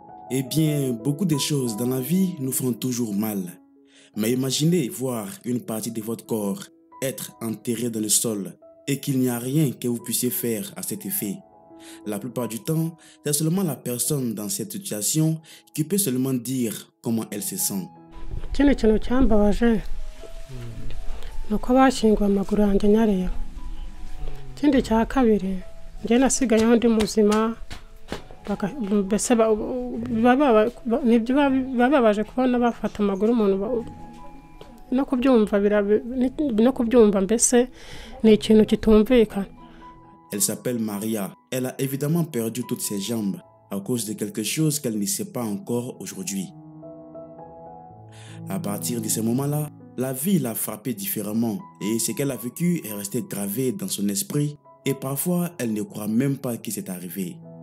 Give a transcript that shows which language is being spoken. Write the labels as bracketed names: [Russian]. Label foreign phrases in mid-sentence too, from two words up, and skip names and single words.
[French] Eh bien, beaucoup de choses dans la vie nous font toujours mal. Mais imaginez voir une partie de votre corps être enterrée dans le sol et qu'il n'y a rien que vous puissiez faire à cet effet. La plupart du temps, c'est seulement la personne dans cette situation qui peut seulement dire comment elle se sent. [Kinyarwanda] Ikindi kintu cyambabaje ni uko bashyinguye amaguru yanjye nyareba. Ikindi cya kabiri njye nasigayeho ndi muzima mbese bababaje kubona bafata amaguru umuntu no kubyumva mbese ni ikintu kitumvikana. [French] Elle s'appelle Maria. Elle a évidemment perdu toutes ses jambes à cause de quelque chose qu'elle ne sait pas encore aujourd'hui. À partir de ce moment-là, la vie l'a frappée différemment et ce qu'elle a vécu est resté gravé dans son esprit et parfois elle ne croit même pas que c'est arrivé.